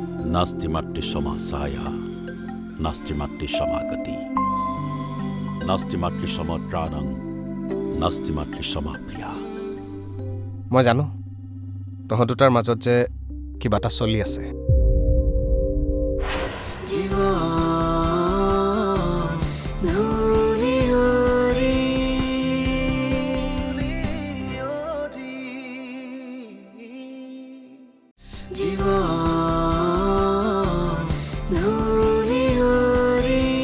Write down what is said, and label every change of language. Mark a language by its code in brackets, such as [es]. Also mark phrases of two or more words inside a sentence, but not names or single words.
[sa] नास्ति मातृ समा साया नास्ति मातृ समा गति नास्ति मातृ समा त्राणं नास्ति मातृ समा प्रिया [as] মই জানো তহঁত দুটাৰ মাজত যে কিবা এটা চলি আছে জীবন ধুলি উৰি জীবন ধুলি উৰি